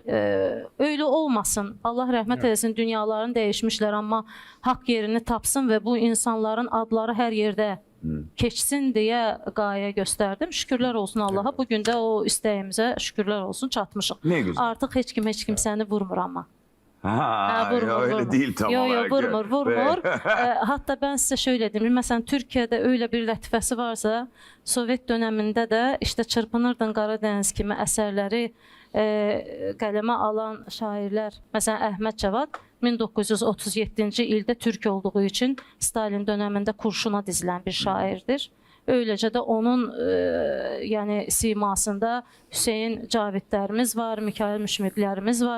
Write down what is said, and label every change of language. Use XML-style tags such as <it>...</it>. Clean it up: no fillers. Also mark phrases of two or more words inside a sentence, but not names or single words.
<tr>Öyle olmasın.</tr> <az>Allah rəhmət eləsin, dünyaların dəyişmişlər, amma haqq yerini tapsın və bu insanların adları hər yerdə keçsin deyə qayə göstərdim. Şükürlər olsun Allaha. Bugün də o istəyimizə şükürlər olsun çatmışıq.</az> <tr>Ne güzel.</tr> <az>Artıq heç kimsəni vurmur amma.</az> <tr>Ha, öyle değil tam olarak.</tr> <az>Vurmur.</az> <tr>Hatta ben size şöyle diyeyim. Mesela Türkiye'de öyle bir lətifəsi varsa, Sovet döneminde de işte</tr> <az>Çırpınırdın Qaradəniz kimi əsərləri qələmə alan şairlər, məsələn Əhməd Cavad 1937-ci ildə türk olduğu üçün Stalin</az> <tr>dönemində kurşuna dizilən bir şairdir.</tr> <az>Öyləcə də onun yəni simasında Hüseyin Cavidlərimiz var, Mikail Müşmiqlərimiz var.</az>